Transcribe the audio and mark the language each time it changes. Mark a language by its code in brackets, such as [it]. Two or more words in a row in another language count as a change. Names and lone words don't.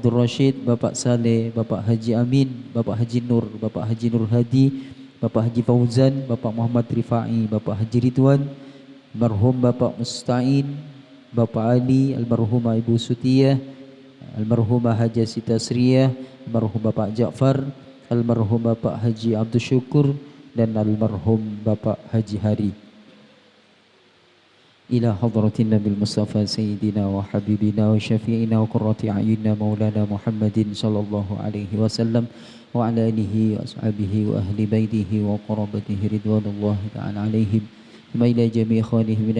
[id] Abdul Rashid, Bapak Saleh, Bapak Haji Amin, Bapak Haji Nur, Bapak Haji Nur Hadi, Bapak Haji Fauzan, Bapak Muhammad Rifai, Bapak Haji Ridwan, almarhum Bapak Musta'in, Bapak Ali, almarhumah Ibu Sutiyah, almarhumah Haji Sita Sriyah, almarhum Bapak Ja'far, almarhum Bapak Haji Abdul Syukur, dan almarhum Bapak Haji Hari. [ar] إلى حضرة النبي المصطفى سيدنا وحبيبنا وشفيعنا وقرة أعيننا مولانا محمد صلى الله عليه وسلم وعلى آله وأصحابه وأهل بيته وقرابته رضوان الله تعالى عليهم ثم إلى جميع إخوانه من